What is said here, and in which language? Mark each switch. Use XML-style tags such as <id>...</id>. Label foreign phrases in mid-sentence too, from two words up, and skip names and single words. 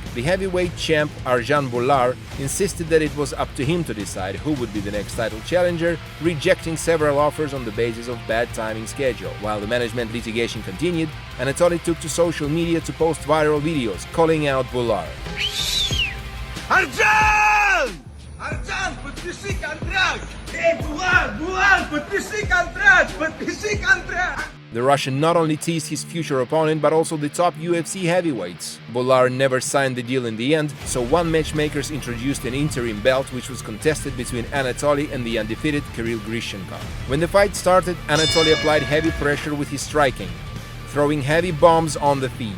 <en>The heavyweight champ Arjan Bhullar insisted that it was up to him to decide who would be the next title challenger, rejecting several offers on the basis of bad timing schedule. While the management litigation continued, Anatoly took to social media to post viral videos calling out Bhullar. Arjan! Arjan,</en> <ru>подпиши контракт! Эй, Булар, подпиши контракт! Подпиши контракт!</ru> <en>The Russian not only teased his future opponent, but also the top UFC heavyweights. Bhullar never signed the deal in the end, so One matchmakers introduced an interim belt which was contested between Anatoly and the undefeated Kirill Grishenko. When the fight started, Anatoly applied heavy pressure with his striking, throwing heavy bombs on the feet.</en>